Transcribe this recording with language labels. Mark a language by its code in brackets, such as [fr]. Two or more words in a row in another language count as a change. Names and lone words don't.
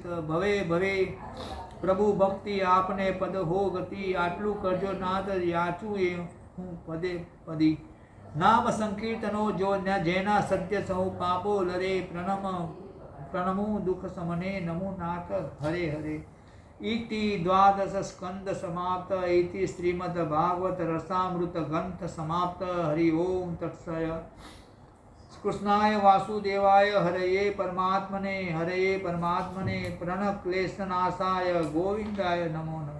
[gu] ભવે ભવે પ્રભુ ભક્તિ આપને પદ હો ગતિ, આટલું કરજો નાથ યાચું એ હું પદે પદી. નામ સંકીર્તનો જો જેના સત્ય સહુ પાપો લરે, પ્રણમું દુઃખ સમને નમો નાથ હરે હરે. [sa] इति द्वादश स्कंद समाप्त. इति श्रीमद् भागवत रसामृत ग्रंथ समाप्त. हरि ओम तत्सय. कृष्णाय वासुदेवाय हरये परमात्मने प्रणक्लेशनाशाय गोविंदाय नमो नमः.